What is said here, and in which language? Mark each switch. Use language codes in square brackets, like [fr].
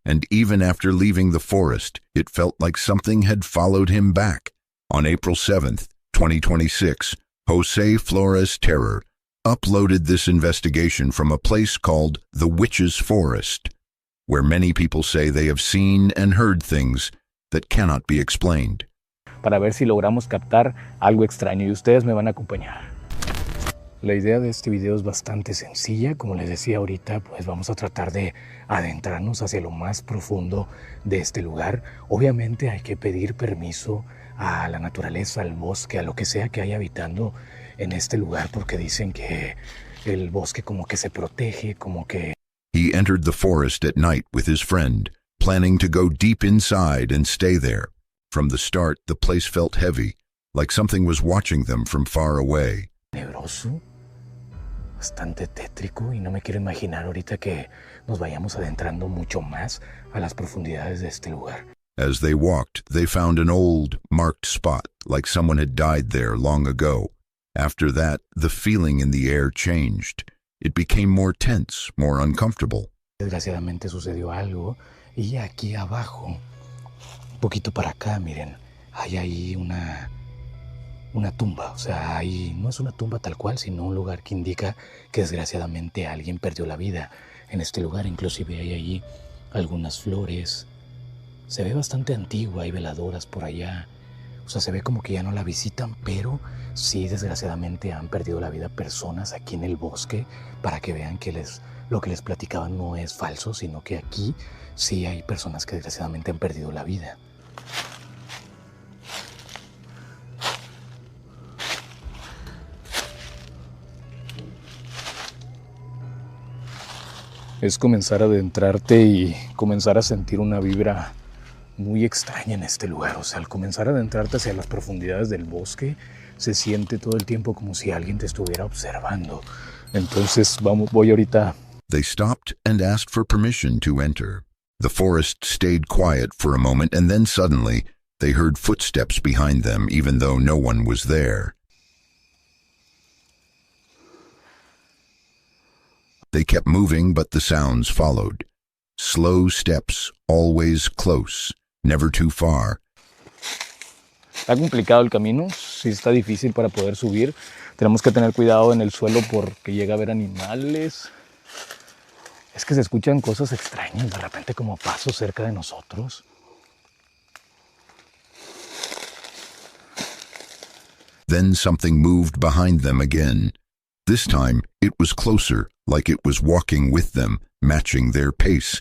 [en] And even after leaving the forest, it felt like something had followed him back. On April 7th, 2026, Jose Flores Terror uploaded this investigation from a place called the Witch's Forest, where many people say they have seen and heard things that cannot be explained. [es] Para ver si logramos captar algo extraño y ustedes me van a acompañar. La idea de este video es bastante sencilla, como les decía ahorita, pues vamos a tratar de adentrarnos hacia lo más profundo de este lugar. Obviamente hay que pedir permiso a la naturaleza, al bosque, a lo que sea que haya habitando en este lugar, porque dicen que el bosque como que se protege, como que... [en] He entered the forest at night with his friend, planning to go deep inside and stay there. From the start, the place felt heavy, like something was watching them from far away. [es] Tenebroso, bastante tétrico, y no me quiero imaginar ahorita que nos vayamos adentrando mucho más a las profundidades de este lugar. [en] As they walked, they found an old, marked spot, like someone had died there long ago. After that, the feeling in the air changed. It became more tense, more uncomfortable. [es] Desgraciadamente sucedió algo, y aquí abajo, un poquito para acá, miren, hay ahí una tumba. O sea, ahí no es una tumba tal cual, sino un lugar que indica que desgraciadamente alguien perdió la vida en este lugar. Inclusive hay allí algunas flores. Se ve bastante antigua, hay veladoras por allá. O sea, se ve como que ya no la visitan, pero sí, desgraciadamente han perdido la vida personas aquí en el bosque, para que vean que lo que les platicaban no es falso, sino que aquí sí hay personas que desgraciadamente han perdido la vida. Es comenzar a adentrarte y comenzar a sentir una vibra muy extraña en este lugar. O sea, al comenzar a adentrarte hacia las profundidades del bosque, se siente todo el tiempo como si alguien te estuviera observando. Entonces, voy ahorita. [en] They stopped and asked for permission to enter. The forest stayed quiet for a moment, and then suddenly they heard footsteps behind them, even though no one was there. They kept moving, but the sounds followed. Slow steps, always close, never too far. [es] Está complicado el camino, sí está difícil para poder subir. Tenemos que tener cuidado en el suelo porque llega a haber animales. Es que se escuchan cosas extrañas, de repente como pasos cerca de nosotros. [en] Then something moved behind them again. This time, it was closer, like it was walking with them, matching their pace.